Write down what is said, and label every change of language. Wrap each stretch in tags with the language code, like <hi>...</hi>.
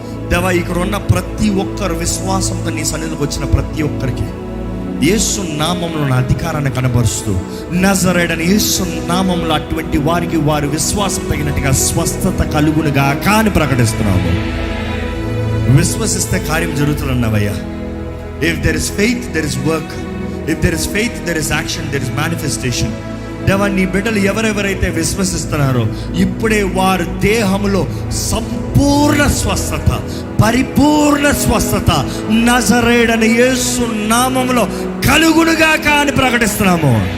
<te>దేవా, ఇక్కడ ఉన్న ప్రతి ఒక్కరు విశ్వాసంతో నీ సన్నిధికి వచ్చిన ప్రతి ఒక్కరికి యేసు నామంలో నా అధికారాన్ని కనబరుస్తూ, నజరేయుడైన యేసు నామంలో అటువంటి వారికి వారి విశ్వాసం తగినట్టుగా స్వస్థత కలుగునుగా అని ప్రకటిస్తున్నాము. విశ్వసిస్తే కార్యం జరుగుతుందన్నవయ్యా.</te> <en>If there is faith, there is work. If there is faith, there is action, there is manifestation.</en> <te>దేవా, నీ బిడ్డలు ఎవరెవరైతే విశ్వసిస్తున్నారో ఇప్పుడే వారి దేహంలో సంపూర్ణ స్వస్థత, పరిపూర్ణ స్వస్థత నజరేయుడైన యేసు నామములో కలుగునుగా అని ప్రకటిస్తున్నాము.</te>